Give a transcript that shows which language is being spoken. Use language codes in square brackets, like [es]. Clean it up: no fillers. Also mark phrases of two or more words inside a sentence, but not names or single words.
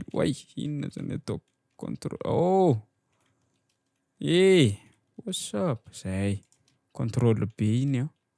[mg] Oay, inona zany atao contrôle. [en] Oh! What's up? [mg] Zay. Contrôle B iny a.